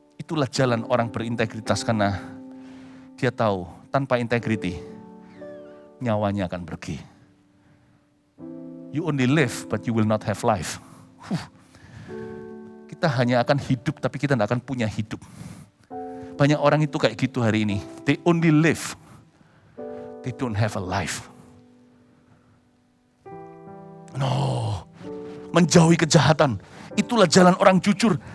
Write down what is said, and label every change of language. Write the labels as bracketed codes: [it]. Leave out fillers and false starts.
[id] itulah jalan orang berintegritas karena dia tahu tanpa integriti nyawanya akan pergi. [en] You only live but you will not have life. [id] Kita hanya akan hidup tapi kita tidak akan punya hidup. Banyak orang itu kayak gitu hari ini. [en] They only live. They don't have a life. [id] No. Menjauhi kejahatan. Itulah jalan orang jujur.